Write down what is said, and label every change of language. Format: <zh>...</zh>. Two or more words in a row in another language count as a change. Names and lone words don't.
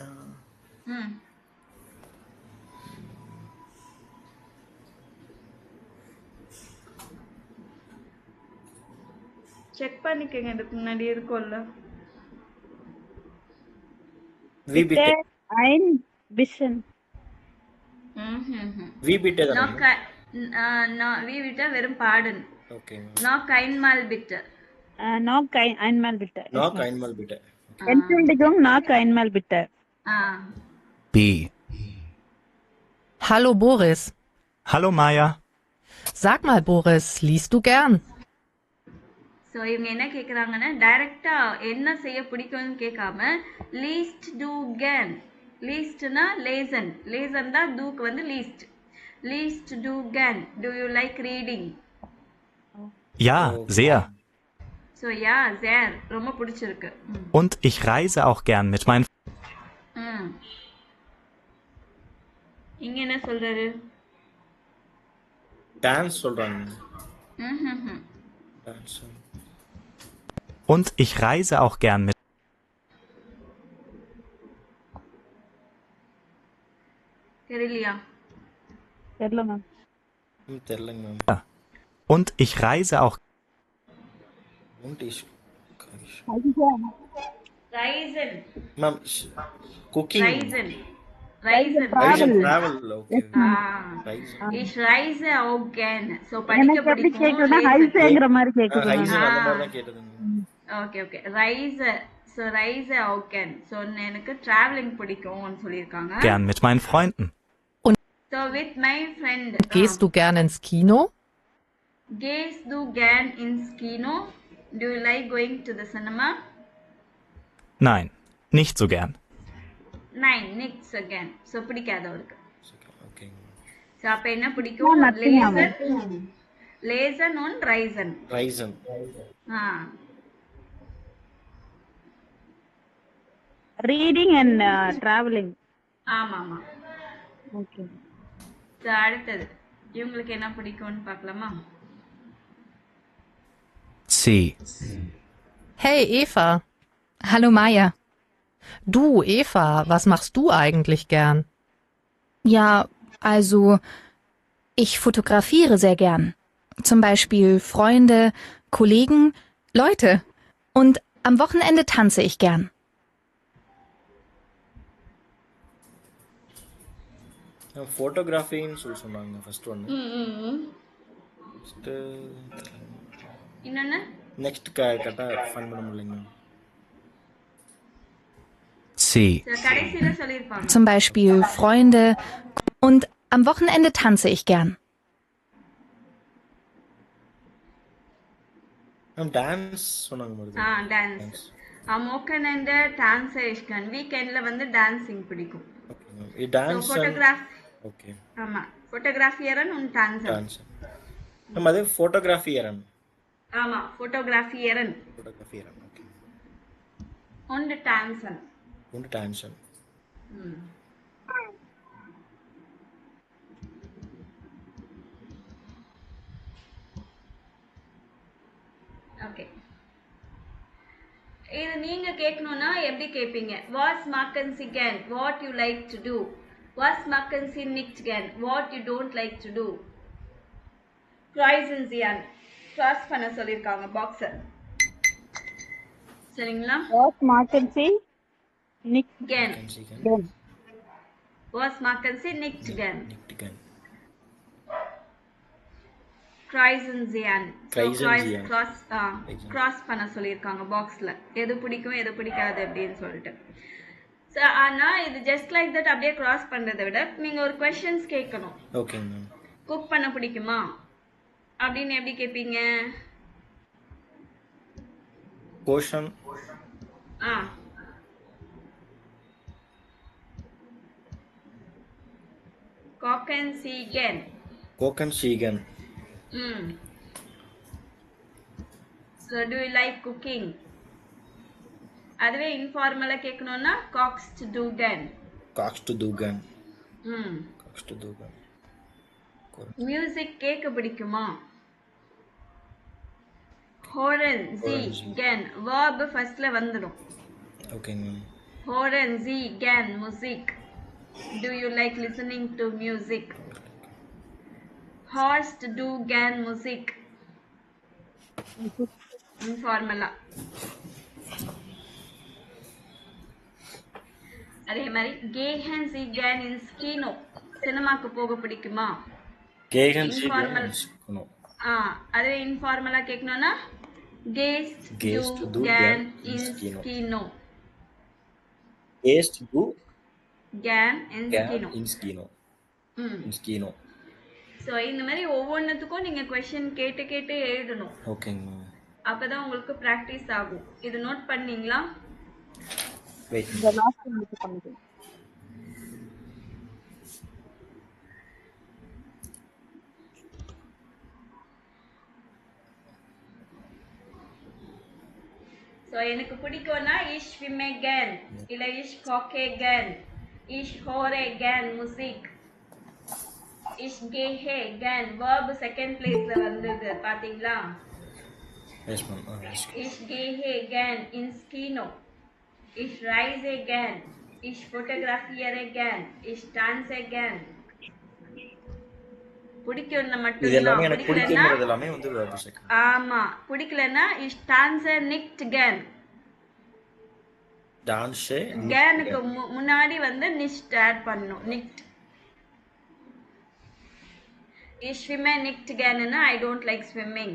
<ta>செக் பண்ணிக்கங்க, இதுக்கு முன்னாடி இருக்கும்ல.</ta> <de>wie bitte ein bisschen. wie bitte நோ</de> <ta>தான். நோ வி விட்ட வெறும் பாடன். ஓகே.</ta> <de>noch einmal bitte. Noch einmal bitte. Noch einmal bitte. Entschuldigung, noch einmal bitte. B. Hallo Boris. Hallo Maja. Sag mal Boris, liest du gern?</de> <ta>ஸோ இவங்க என்ன கேட்குறாங்கன்னா டைரக்டா என்ன செய்ய பிடிக்கும்னு கேட்காம</ta> <de>liest du gern.</de> <ta>லீஸ்ட்னா லேசன். லேசன் தான் டூக்கு வந்து லீஸ்ட்.</ta> <de>liest du gern.</de> <en>do you like reading?</en> <de>Ja, sehr.</de> <ta>ஸோ</ta> <de>ja sehr</de> <ta>ரொம்ப பிடிச்சிருக்கு.</ta> <de>Und ich reise auch gern mit meinen</de> <ta>இங்க என்ன சொல்றாரு? டான்ஸ் சொல்றாங்க. டான்ஸ்.</ta> <de>Und ich reise auch gern mit</de> <ta>தெரியலையா? தெரியல மேம். தெரியலங்க மேம்.</ta> <de>Und ich reise auch Und ich ரைசன்.</de> <en>ma'am cooking.</en> <de>ரைசன். Reisen. Reisen travel. Okay. Reisen. Ich reise auch gern. So படிக்க</de> <ta>எனக்கு எப்படி பிடிக்கும். கேக்குதுன்னா</ta> <de>Reisen.</de> <ta>ஹைஸேங்கிற மாதிரி கேக்குது மேம். Reisen அந்த மாதிரி தான் கேட்டது.</ta> <de>okay reise so reise auch gern.</de> <ta>ஸோ எனக்கு டிராவலிங் பிடிக்கும்னு சொல்லியிருக்காங்க.</ta> <de>Gern mit meinen Freunden.</de> <en>So with my friend.</en> <de>Gehst du gern ins Kino? Gehst du gern ins Kino?</de> <en>Do you like going to the cinema?</en> <de>Nein, nicht so gern. Nein, nicht so gern. So</de> <ta>பிடிக்காது அவருக்கு.</ta> <de>Okay.</de> <ta>ஸோ அப்ப என்ன பிடிக்கும்? லேசன்</ta> <de>und reisen. Reisen.</de> <en>reading and traveling.</en> <ta>ஆமா. ஓகே. ஸோ அடுத்தது இவங்களுக்கு என்ன பிடிக்கும்னு பார்க்கலாமா? C.</ta> <de>Hey Eva. Hallo Maja. Du Eva, was machst du eigentlich gern? Ja, also ich fotografiere sehr gern. Zum Beispiel Freunde, Kollegen, Leute. Und am Wochenende tanze ich gern.</de> <ta>ஃபோட்டோகிராஃபின்னு சொன்னாங்க ஃபர்ஸ்ட் ஒன். இன்னொன்னு நெக்ஸ்ட் கரெக்டா ஃபன் பண்ண முடியலங்க. C. கடைசியில சொல்லிருப்பாங்க.</ta> <de>Zum Beispiel Freunde. Und am Wochenende tanze ich gern.</de> <ta>டான்ஸ் சொன்னாங்க மாதிரி. டான்ஸ். மோக்கனண்ட டான்ஸ் இஷ்கன். வீக்கெண்ட்ல வந்து டான்சிங் பிடிக்கும். ஓகே. டான்ஸ் ஃபோட்டோகிராஃப். ஓகே. ஆமா.</ta> <de>fotografieren und tanzen.</de> <ta>டான்ஸ். நம்ம அது ஃபோட்டோகிராஃபியரன். ஆமா, ஃபோட்டோகிராஃபியரன். ஃபோட்டோகிராஃபியரன். ஓகே.</ta> <de>und tanzen. und tanzen.</de> <ta>ஓகே. இது நீங்க கேட்கணும்னா எப்படி கேட்பீங்க?</ta> <de>Was machen Sie gern?</de> <en>What you like to do?</en> <de>Was machen Sie nicht gern?</de> <en>What you don't like to do?</en> <de>Kreuzen Sie an.</de> <ta>கிராஸ் பண்ண சொல்லிருக்காங்க பாக்ஸ். சரிங்களா?</ta> <de>Was machen Sie nicht gern? gern? Was machen Sie nicht gern? nicht gern. Kreuzen Sie an. Kreuzen</de> <ta>கிராஸ் பண்ண சொல்லிருக்காங்க பாக்ஸ்ல. எது பிடிக்கும் எது பிடிக்காது அப்படின்னு சொல்லிட்டு. ஆனா இது</ta> <en>just like that</en> <ta>அப்படியே கிராஸ் பண்றதை விட நீங்க ஒரு क्वेश्चंस கேட்கணும். ஓகே மேம். குக் பண்ண பிடிக்குமா அப்படின்னு எப்படி கேட்பீங்க? क्वेश्चन.</ta> <de>Kochen Sie gern? Kochen Sie gern.</de> <en>So do you like cooking?</en> <ta>அதுவே இன்ஃபார்மலா கேட்கணும்னா</ta> <de>kochst du gern? kochst du gern. kochst du gern.</de> <ta>மியூசிக் கேட்க பிடிக்குமா?</ta> <de>hören Sie gern.</de> <ta>verb ஃபர்ஸ்ட்ல வந்துடும். ஓகேங்க.</ta> <de>hören Sie gern Musik?</de> <en>Do you like listening to music?</en> <de>hörst du gern Musik?</de> <ta>இன்ஃபார்மலா. அதே மாதிரி</ta> <de>gehen Sie gern ins Kino?</de> <ta>சினிமாக்கு போக பிடிக்குமா?</ta> <de>gehen Sie gern ins Kino. அதுவே இன்ஃபார்மலா கேட்கணும்னா gehst du gern ins Kino? gehst du gern ins Kino? ins Kino. ins Kino.</de> <ta>சோ இந்த மாதிரி ஒவ்வொன்றுத்துக்கும் நீங்க क्वेश्चन கேட்டு கேட்டு எழுதணும். ஓகேங்க. அப்பதான் உங்களுக்கு பிராக்டிஸ் ஆகும். இது நோட் பண்ணீங்களா? வெயிட். இந்த லாஸ்ட் மினிட் பண்ணுங்க. சோ எனக்கு பிடிக்கும்னா</ta> <de>ich schwimme gern இல்ல ich koche gern, ich höre gern Musik, ich gehe gern.</de> <ta>verb செகண்ட் பிளேஸ்ல வந்தது பாத்தீங்களா?</ta> <en>yes ma'am.</en> <de>ich gehe gern ins Kino, ich reise gern, ich fotografiere gern, ich tanze gern.</de> <ta>பிடிக்கும்னா மட்டும் இது எல்லாமே எனக்கு பிடிக்கும்ன்றது எல்லாமே வந்து verb second. ஆமா. பிடிக்கலனா</ta> <de>ich tanze nicht gern.</de> <ta>டான்ஸு கேனுக்கு முன்னாடி வந்து nicht ஆட் பண்ணணும்.</ta> <de>nicht. Ich schwimme nicht gerne,</de> <en>I don't like swimming.</en>